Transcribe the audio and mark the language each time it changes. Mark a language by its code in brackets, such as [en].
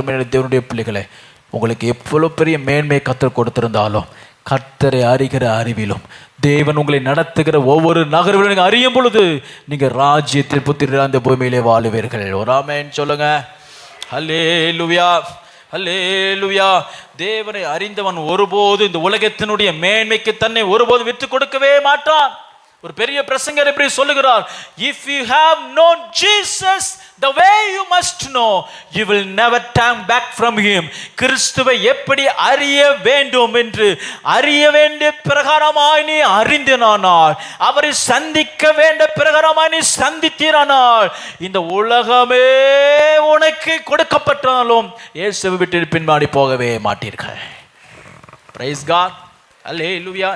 [ta] அருமையான தேவனுடைய பிள்ளைகளை, உங்களுக்கு எவ்வளவு பெரிய மேன்மையை கர்த்தர் கொடுத்திருந்தாலும் கர்த்தரை அறிகிற அறிவிலும் தேவன் உங்களை நடத்துகிற ஒவ்வொரு நகர்விலும் நீங்கள் அறியும் பொழுது நீங்கள் ராஜ்யத்தில் புத்திர அந்த பூமியிலே வாழுவீர்கள். ஒரு ஆமென் சொல்லுங்க. அல்லேலூயா. அல்லேலூயா. தேவனை அறிந்தவன் ஒருபோது இந்த உலகத்தினுடைய மேன்மைக்கு தன்னை ஒருபோது விட்டு கொடுக்கவே மாட்டான். ஒரு பெரிய பிரசங்கர் எப்படி சொல்லுகிறார்? [en] if you have known Jesus the way you must know, you will never turn back from him. [ta] கிறிஸ்துவை எப்படி அறிய வேண்டும் என்று அறிய வேண்டிய பிரகாரமாய் நீ அறிந்தினானால், அவரை சந்திக்க வேண்டிய பிரகாரமாய் நீ சந்தித்தீரானால், இந்த உலகமே உனக்கு கொடுக்கப்பட்டாலும் இயேசுவை விட்டு பின்வாடி போகவே மாட்டீர்கள். [en] Praise God. [ta] அல்லேலூயா.